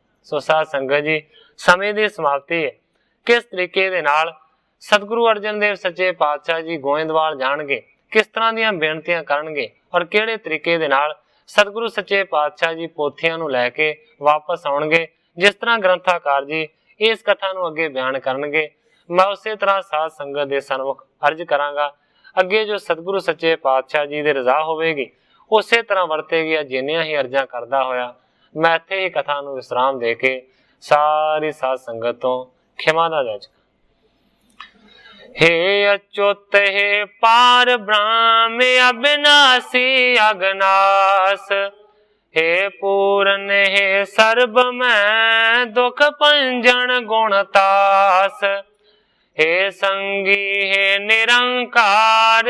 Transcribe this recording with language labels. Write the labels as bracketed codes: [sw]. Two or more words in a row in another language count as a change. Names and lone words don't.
[pa] ਸੋ ਸਾਧ ਸੰਗਤ ਜੀ, ਸਮੇਂ ਦੀ ਸਮਾਪਤੀ ਹੈ। ਕਿਸ ਤਰੀਕੇ ਦੇ ਨਾਲ ਸਤਿਗੁਰੂ ਅਰਜਨ ਦੇਵ ਸੱਚੇ ਪਾਤਸ਼ਾਹ ਜੀ ਗੋਇੰਦਵਾਲ ਜਾਣਗੇ, ਕਿਸ ਤਰ੍ਹਾਂ ਦੀਆਂ ਬੇਨਤੀਆਂ ਕਰਨਗੇ ਅਤੇ ਕਿਹੜੇ ਤਰੀਕੇ ਦੇ ਨਾਲ ਸਤਿਗੁਰੂ ਸੱਚੇ ਪਾਤਸ਼ਾਹ ਜੀ ਪੋਥੀਆਂ ਨੂੰ ਲੈ ਕੇ ਵਾਪਸ ਆਉਣਗੇ, ਜਿਸ ਤਰ੍ਹਾਂ ਗ੍ਰੰਥਕਾਰ ਜੀ ਇਸ ਕਥਾ ਨੂੰ ਅੱਗੇ ਬਿਆਨ ਕਰਨਗੇ, ਮੈਂ ਉਸੇ ਤਰ੍ਹਾਂ ਸਾਧ ਸੰਗਤ ਦੇ ਸਨਮੁਖ ਅਰਜ਼ ਕਰਾਂਗਾ। ਅੱਗੇ ਜੋ ਸਤਿਗੁਰੂ ਸੱਚੇ ਪਾਤਸ਼ਾਹ ਜੀ ਦੀ ਰਜ਼ਾ ਹੋਵੇਗੀ ਉਸੇ ਤਰ੍ਹਾਂ ਵਰਤੇਗੀ। ਜਿੰਨੀਆਂ ਹੀ ਅਰਜ਼ਾਂ ਕਰਦਾ ਹੋਇਆ ਮੈਂ ਇੱਥੇ ਹੀ ਕਥਾ ਨੂੰ ਵਿਸ਼ਰਾਮ ਦੇ ਕੇ ਸਾਰੀ ਸਾਧ ਸੰਗਤ ਤੋਂ ਖਿਮਾ ਦਾ ਜਾਚਕਾ। ਹੇ ਅਚੁਤ ਹੇ ਪਾਰਬ੍ਰਹਮ ਅਬਿਨਾਸੀ ਅਘਨਾਸ, ਹੇ ਪੂਰਨ ਹੇ ਸਰਬ ਮੈ ਦੁਖ ਭੰਜਨ ਗੁਣਤਾਸ, ਹੇ ਸੰਗੀ ਹੇ ਨਿਰੰਕਾਰ